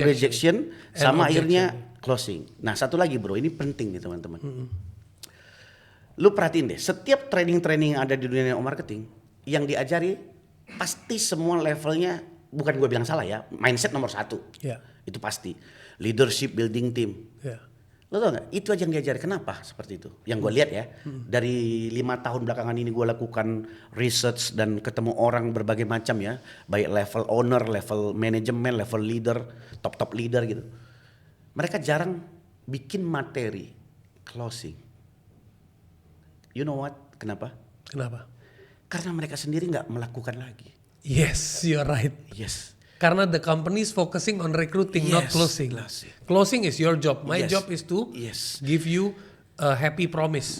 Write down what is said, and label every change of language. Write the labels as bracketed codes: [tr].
[id] rejection, sama akhirnya closing. Nah satu lagi bro, ini penting nih teman-teman. Lu perhatiin deh, setiap training yang ada di dunia marketing yang diajari pasti semua levelnya, bukan gue bilang salah ya, mindset nomor 1. [en] Yeah. [id] Itu pasti. [en] Leadership, building team. Yeah. [id] Lo tau gak? Itu aja yang diajari. Kenapa seperti itu? Yang gue lihat ya, dari 5 tahun belakangan ini gue lakukan research dan ketemu orang berbagai macam ya, baik level owner, level manajemen, level leader, top leader gitu. Mereka jarang bikin materi closing. [en] You know what? [id] Kenapa? Kenapa? Karena mereka sendiri nggak melakukan lagi. [en] Yes, you're right. Yes. [id] Karena [en] the company is focusing on recruiting, not closing. Closing is your job. My job is to give you a happy promise.